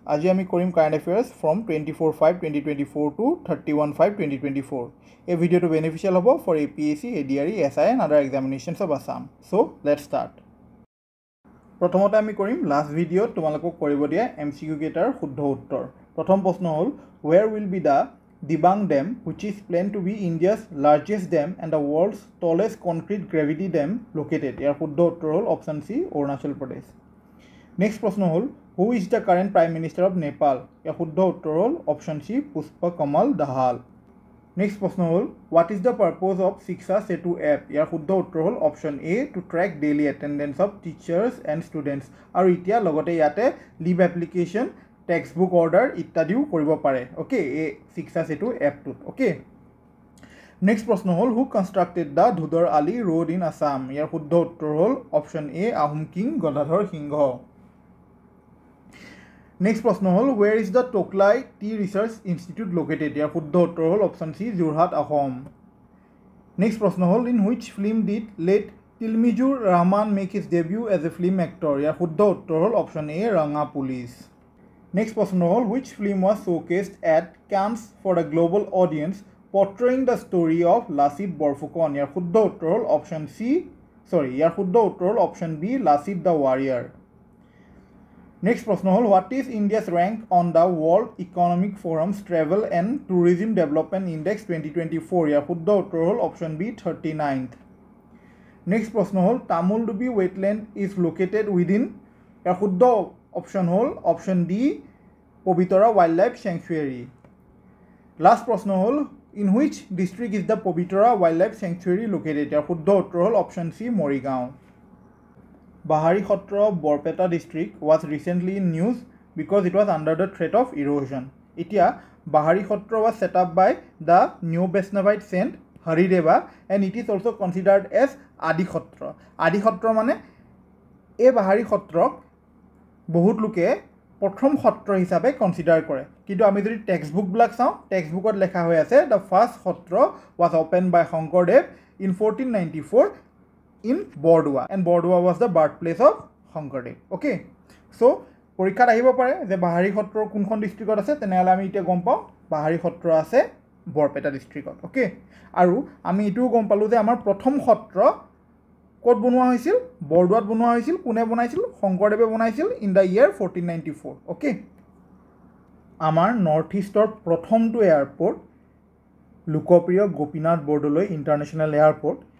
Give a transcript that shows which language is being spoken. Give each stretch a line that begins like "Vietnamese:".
Assamese: আজি আমি কৰিম কাৰেণ্ট এফেয়াৰ্স
English: from 24/5/2024 to 31/5/2024.
Assamese: এই ভিডিওটো বেনিফিশিয়াল হ'ব
English: for APSC, ADRE, SI and other examinations of Assam. So, let's start.
Assamese: প্ৰথমতে আমি কৰিম লাষ্ট ভিডিওত তোমালোকক কৰিব দিয়া MCQ কেটাৰ শুদ্ধ উত্তৰ। প্ৰথম প্ৰশ্ন হ'ল
English: where will be the Dibang Dam which is planned to be India's largest dam and the world's tallest concrete gravity dam located?
Assamese: ইয়াৰ শুদ্ধ উত্তৰ হ'ল option C Arunachal Pradesh.
English: Next
Assamese: প্রশ্ন হল
English: who is the current prime minister of Nepal?
Assamese: ইয়াৰ শুদ্ধ উত্তৰ হল option সি Pushpa Kamal Dahal. Next প্ৰশ্ন হল
English: what is the purpose of Shiksha Setu app?
Assamese: ইয়াৰ শুদ্ধ উত্তৰ হল option A
English: to track daily attendance of teachers and students।
Assamese: আৰু এতিয়া লগতে ইয়াতে
English: leave application, textbook order
Assamese: ইত্যাদিও কৰিব পাৰে। ওকে এই Shiksha Setu এপটোত। ওকে নেক্সট প্ৰশ্ন হল
English: who constructed the Dhudar Ali road in Assam?
Assamese: ইয়াৰ শুদ্ধ উত্তৰ হল অপচন এ আহোম কিং গদাধৰ সিংহ। নেক্সট প্ৰশ্ন হল
English: where is the Toklai Tea Research Institute located?
Assamese: ইয়াৰ শুদ্ধ উত্তৰ হল অপচন সি যোৰহাট অসম। নেক্সট প্ৰশ্ন হল
English: in which film did late Tilmijur Rahman make his debut as a film actor?
Assamese: ইয়াৰ শুদ্ধ উত্তৰ হল option এ ৰঙা police. Next প্ৰশ্ন হল
English: which film was showcased at Cannes for a global audience portraying the story of Lasit Borfukan?
Assamese: ইয়াৰ শুদ্ধ উত্তৰ হল option ইয়াৰ শুদ্ধ উত্তৰ হল option B Lasit the Warrior।
English: Next
Assamese: প্রশ্ন হল
English: what is India's rank on the World Economic Forum's Travel and Tourism Development Index 2024?
Assamese: ইয়াৰ শুদ্ধ উত্তৰ হল option B 39th। Next প্ৰশ্ন হল
English: Tamuldubi wetland is located within?
Assamese: ইয়াৰ শুদ্ধ option হল option D Pobitora wild life sanctuary. Last প্ৰশ্ন হল
English: in which district is the Pabitra Wildlife Sanctuary located?
Assamese: ইয়াৰ শুদ্ধ উত্তৰ হল option C Morigaon.
English: Bahari Khotra Borpeta district was recently in news because it was under the threat of erosion. Itia Bahari Khotra was set up by the Neo Vaishnavite saint Harideva and it is also considered as Adi Khotra.
Assamese: Adi Khotra mane e Bahari Khotrok বহুত লোকে প্ৰথম সত্ৰ হিচাপে consider কৰে, কিন্তু আমি যদি textbook বিলাক চাওঁ টেক্সটবুকত লেখা হৈ আছে the first Satra
English: was opened by Shankardev in 1494 in Bordua and Bordua was the birthplace of Shankardev.
Assamese: Okay, so পৰীক্ষাত আহিব পাৰে যে বাহাৰী সত্ৰ কোনখন ডিস্ট্ৰিক্টত আছে, তেনেহলে আমি এতিয়া গম পাওঁ বাহাৰী সত্ৰ আছে বৰপেটা ডিস্ট্ৰিক্টত। ওকে, আৰু আমি এটোও গম পালো যে আমাৰ প্ৰথম সত্ৰ ক'ত বনোৱা হৈছিল, বৰদুৱাত বনোৱা হৈছিল। কোনে বনাইছিল? শংকৰদেৱে বনাইছিল
English: in the year
Assamese: 1494। ওকে, আমাৰ নৰ্থ ইষ্টৰ প্ৰথমটো এয়াৰপোৰ্ট লোকপ্ৰিয় গোপীনাথ বৰদলৈ ইণ্টাৰনেশ্যনেল এয়াৰপোৰ্ট।